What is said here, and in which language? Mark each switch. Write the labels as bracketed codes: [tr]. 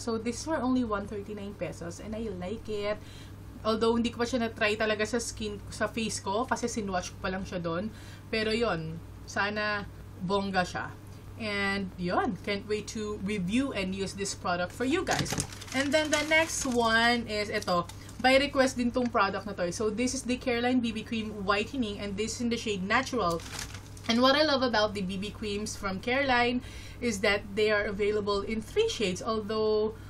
[en] So, this for only 139 pesos and I like it. [tl] Although, hindi ko pa siya na-try talaga sa face ko kasi sinwatch ko pa lang siya doon. Pero yon, sana bongga siya. [en] And yon, can't wait to review and use this product for you guys. And then the next one is ito. By request [tl] din tong product na to. [en] So, this is the Careline BB Cream Whitening and this is in the shade Natural. And what I love about the BB creams from Careline is that they are available in 3 shades. Although,